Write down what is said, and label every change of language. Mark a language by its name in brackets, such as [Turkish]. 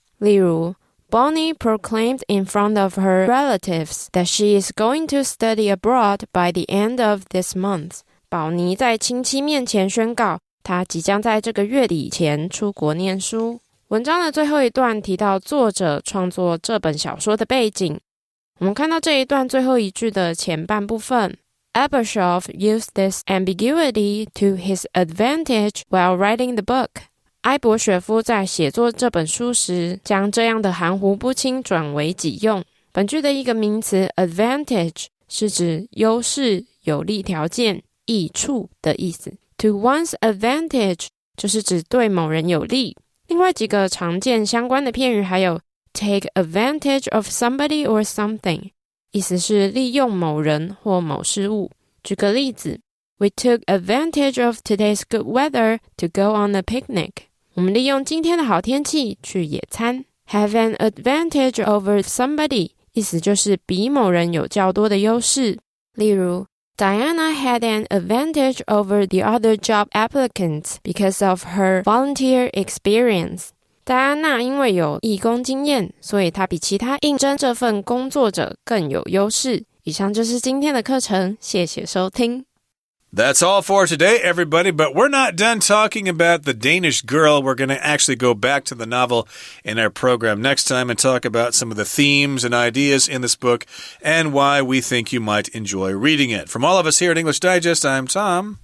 [Chinese] 例如 [English] Bonnie proclaimed in front of her relatives that she is going to study abroad by the end of this month. [Chinese] 宝妮在亲戚面前宣告，她即将在这个月底前出国念书。文章的最后一段提到作者创作这本小说的背景，我们看到这一段最后一句的前半部分 [English] Ebershoff used this ambiguity to his advantage while writing the book. [Chinese] 埃伯雪夫在写作这本书时，将这样的含糊不清转为己用。本句的一个名词 advantage 是指优势、有利条件、益处的意思。 [English] To one's advantage [Chinese] 就是指对某人有利。另外几个常见相关的片语还有 [English] take advantage of somebody or something， [Chinese] 意思是利用某人或某事物。举个例子 [English] We took advantage of today's good weather to go on a picnic. [Chinese] 我们利用今天的好天气去野餐。 [English] Have an advantage over somebody [Chinese] 意思就是比某人有较多的优势。例如 [English] Diana had an advantage over the other job applicants because of her volunteer experience. [Chinese] 戴安娜因为有义工经验，所以她比其他应征这份工作者更有优势。以上就是今天的课程，谢谢收听。 [English] That's all for today, everybody, but we're not done talking about the Danish girl. We're going to actually go back to the novel in our program next time and talk about some of the themes and ideas in this book and why we think you might enjoy reading it. From all of us here at English Digest, I'm Tom.